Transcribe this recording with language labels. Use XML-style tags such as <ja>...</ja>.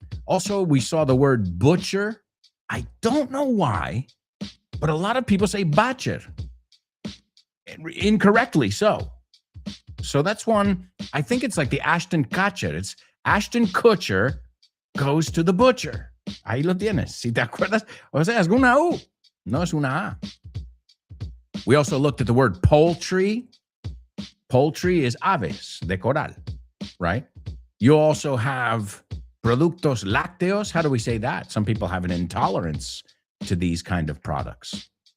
<en>Also, we saw the word butcher. I don't know why, but a lot of people say butcher. Incorrectly so. So that's one, I think it's like the Ashton Kutcher. It's Ashton Kutcher goes to the butcher.</en> <es>Ahí lo tienes. Si te acuerdas, o sea, es una U. No es una A.</es> <en>We also looked at the word poultry. Poultry is</en> <es>aves de coral,</es> <en>right? You also have productos lácteos. How do we say that? Some people have an intolerance to these kind of products.</en>